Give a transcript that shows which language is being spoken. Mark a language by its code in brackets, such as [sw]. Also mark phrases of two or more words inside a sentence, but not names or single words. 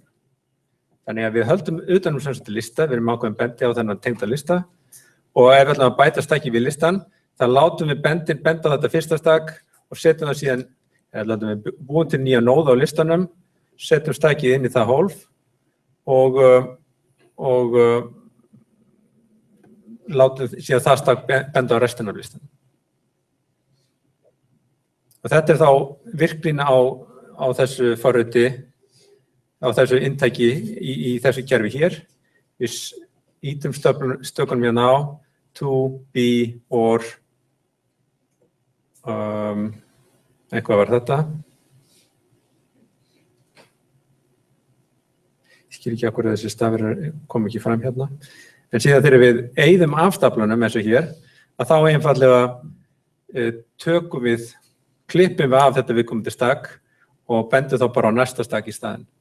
[is] Þannig að við höldum utanum semst lista, við erum ákveðin bendi á þennan tengda lista og ef við ætlum að bæta stakki við listan, þá látum við benda á þetta fyrsta stakk og setjum það síðan, látum við búin til nýja nóð á listanum, setjum stakkið inn í það hólf og látum síðan það stakk benda á restina af listanum. Og þetta þá virknin á þessu forriti, á þessu inntæki í þessu kerfi hér. Við ýtum stökunum hérna á, [en] to, be, or, [is] eitthvað var þetta. Ég skil ekki akkur að þessi stafir kom ekki fram hérna. En síðan þegar við eyðum afstaflunum eins og hér, að þá einfallega tökum við klippum við af þetta viðkomandi stakk og bendum þá bara á næsta stakk í staðinn.